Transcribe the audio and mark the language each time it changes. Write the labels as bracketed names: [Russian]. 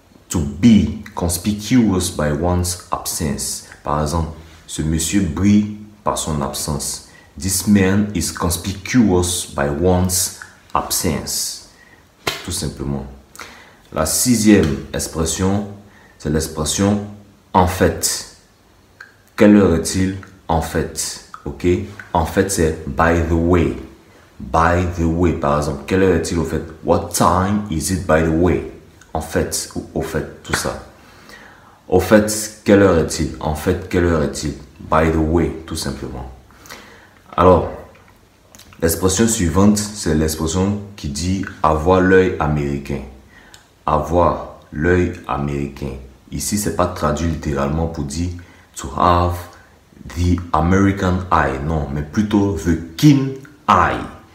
[English] To be conspicuous by one's absence. [French] Par exemple, ce monsieur brille par son absence. [English] This man is conspicuous by one's absence. [French] Tout simplement. La sixième expression, c'est l'expression en fait. Quelle heure est-il en fait? Ok, en fait c'est [English] by the way. By the way, [French] par exemple, quelle heure est-il au fait? [English] What time is it by the way? [French] En fait, ou au fait, tout ça. Au fait, quelle heure est-il? En fait, quelle heure est-il? [English] By the way, [French] tout simplement. Alors, l'expression suivante, c'est l'expression qui dit avoir l'œil américain. Avoir l'œil américain. Ici, c'est pas traduit littéralement pour dire [English] to have the American eye, [French] non, mais plutôt [English] the keen eye.